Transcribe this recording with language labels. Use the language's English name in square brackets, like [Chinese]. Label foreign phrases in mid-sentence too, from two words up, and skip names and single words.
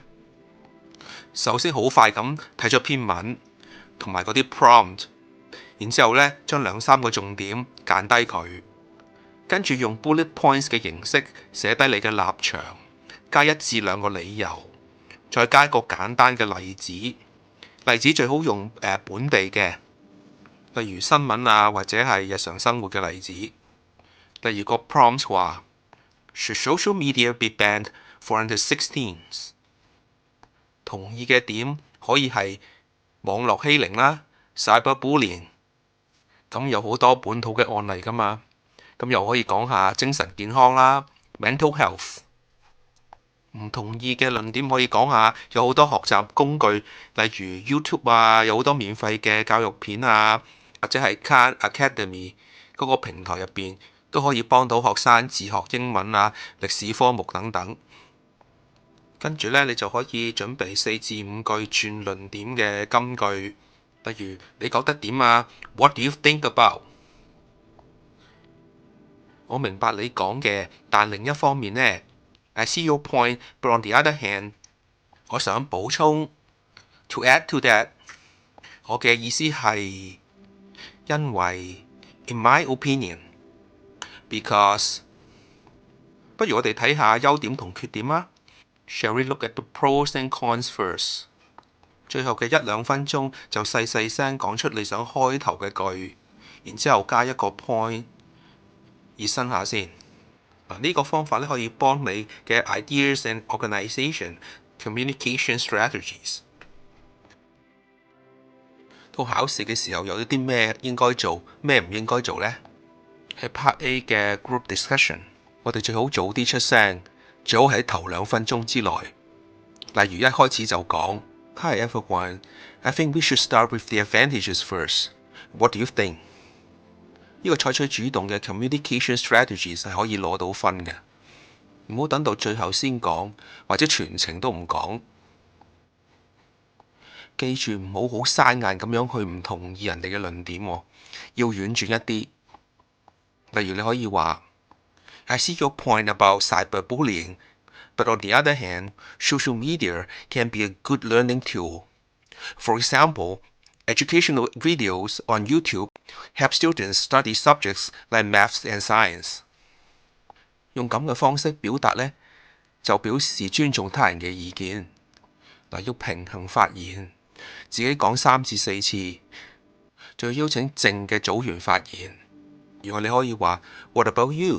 [Cantonese] 首先好快咁睇咗篇文同埋嗰啲 prompt， 然之後呢將2-3個重點揀低佢，跟住用 [English] bullet points [Cantonese] 嘅形式寫低你嘅立場，加1至2個理由，再加一個簡單嘅例子。例子最好用本地嘅，例如新聞啊，或者係日常生活嘅例子。例如個 prompt 話 [English] ：Should social media be banned for under 16s？ [Cantonese] 同意嘅點可以係網絡欺凌啦、cyberbullying。咁有好多本土嘅案例㗎嘛。咁又可以講下精神健康啦 [English] （mental health）。 [Cantonese] 唔同意嘅論點可以講下，有好多學習工具，例如 YouTube 啊，有好多免費嘅教育片啊，或者係 Khan Academy 嗰個平台入邊都可以幫到學生自學英文啊、歷史科目等等。跟住呢，你就可以準備4至5句轉論點嘅金句，例如你覺得點啊 ？ [English] What do you think about？ [Cantonese] 我明白你講嘅，但另一方面呢， [English] I see your point, but on the other hand， [Cantonese] 我想補充 [English] to add to that， [Cantonese] 我嘅意思係因為 [English] in my opinion because， [Cantonese] 不如我哋睇下優點同缺點啊。 [English] Shall we look at the pros and cons first？ [Cantonese] 最後嘅1-2分鐘就細細聲講出你想開頭嘅句，然之後加一個 point， 熱身下先。呢個方法咧可以幫你嘅 [English] ideas and organization communication strategies。 [Cantonese] 到考試嘅時候有啲咩應該做，咩唔應該做呢？喺 Part A 嘅 [English] group discussion， [Cantonese] 我哋最好早啲出聲，最好喺頭2分鐘之內。例如一開始就講 [English] Hi everyone, I think we should start with the advantages first. What do you think？ [Cantonese] 呢個採取主動嘅 [English] communication strategies [Cantonese] 係可以攞到分嘅，唔好等到最後先講，或者全程都唔講。記住唔好好生硬咁樣去唔同意人哋嘅論點，要婉轉一啲。例如你可以話 [English] I see your point about cyberbullying, but on the other hand, social media can be a good learning tool. For example,Educational videos on YouTube help students study subjects like maths and science。 [Cantonese] 用咁嘅方式表達呢，就表示尊重他人嘅意見。要平衡發言，自己講3至4次，再邀請靜嘅組員發言。如果你可以話 [English] What about you?